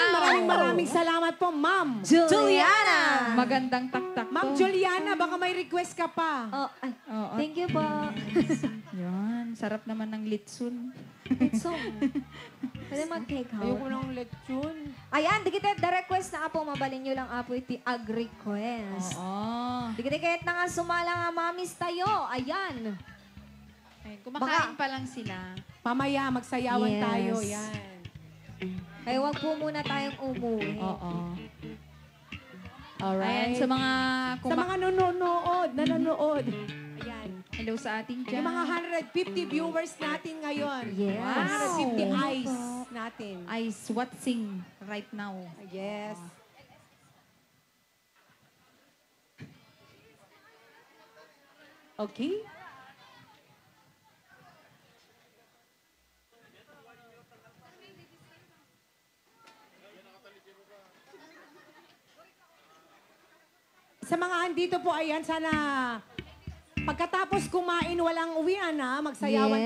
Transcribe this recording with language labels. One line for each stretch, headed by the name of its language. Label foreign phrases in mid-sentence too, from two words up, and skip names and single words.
Filipino: Maraming salamat po, Ma'am. Juliana! Magandang taktak to. Ma'am Juliana, baka may request ka pa. Oh, ay, Oo.
English: thank you po.
Filipino: Yan, sarap naman ng litsun. So, pwede mag-take Ayoko
English: out.
Filipino: ng lechon.
Iloko: Ayan, dikit
English: the request
Iloko: na apo, mabalin nyo lang apo iti ag-request.
Filipino: Oo.
Iloko: Dikit na nga sumala nga mamis tayo.
Filipino: Ayan. Ayun, kumakain pa lang sila. Mamaya, magsayawan
English: Yes.
Filipino: tayo. Yan. Kaya wag po muna tayong umuwi. Oo.
English: Alright.
Filipino: Ayan, sa mga Sa mga nanonood. Ayan. hello sa ating dyan. Yung mga 150 viewers natin ngayon.
English: Yes. 150 Wow. eyes natin. Eyes watching right now. Yes. Okay.
Filipino: Sa mga andito po, ayan, sana pagkatapos kumain, walang uwian na, magsayawan